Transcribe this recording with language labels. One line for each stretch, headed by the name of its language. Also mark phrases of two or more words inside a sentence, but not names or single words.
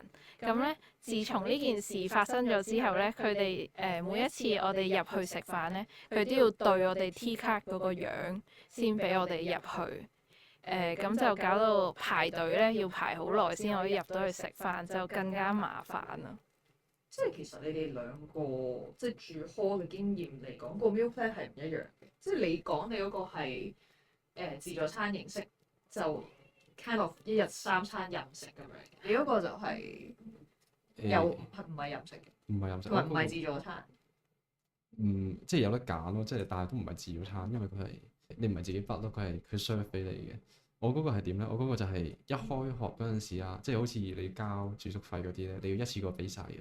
Cantonese: 咁咧，自從呢件事發生咗之後咧，佢哋每一次我哋入去食飯咧，佢都要對我哋 T 卡嗰個樣先俾我哋入去。咁就搞到排隊咧，要排好耐先可以入到去食飯，就更加麻煩啦。即係其實你哋兩個即係住 hall 嘅經驗嚟講，個
English: meal plan
Cantonese: 係唔一樣嘅。即係你講你嗰個係自助餐形式，就
English: kind of
Cantonese: 一日3餐任食咁樣。你嗰個就係有唔係任食嘅，唔係飲食，唔係自助餐。即係有得揀咯，即係但係都唔係自助餐，因為佢係你唔係自己筆咯，佢 serve 俾你嘅。我嗰個係點咧？我嗰個就係一開學嗰陣時啊，即係好似你交住宿費嗰啲咧，你要一次過俾晒嘅。